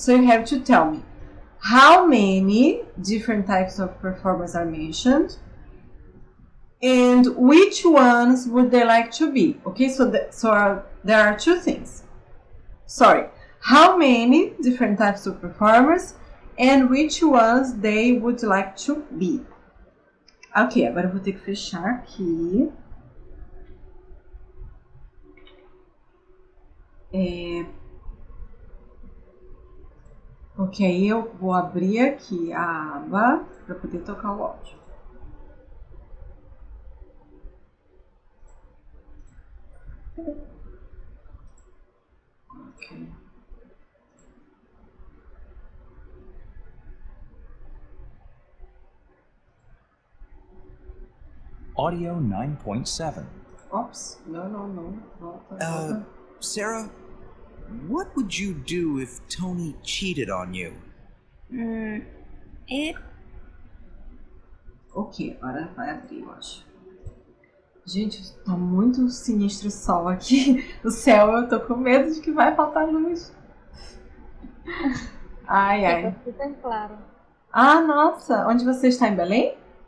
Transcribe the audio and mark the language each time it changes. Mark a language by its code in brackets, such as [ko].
[en] So you have to tell me how many different types of performers are mentioned and which ones would they like to be. Okay, so there are two things. Sorry, how many different types of performers and which ones they would like to be. [pt] Ok, agora eu vou ter que fechar aqui. Ok, aí eu vou abrir aqui a aba para poder tocar o áudio. Ok. [en] Audio 9.7. [pt] Oops, no. Volta. [en] Sarah, what would you do if Tony cheated on you? [pt] Ok, agora vai abrir, eu acho. Gente, tá muito sinistro o sol aqui. O céu, eu tô com medo de que vai faltar luz. Ai. Ficou super claro. Ah, nossa, onde você está, em Belém?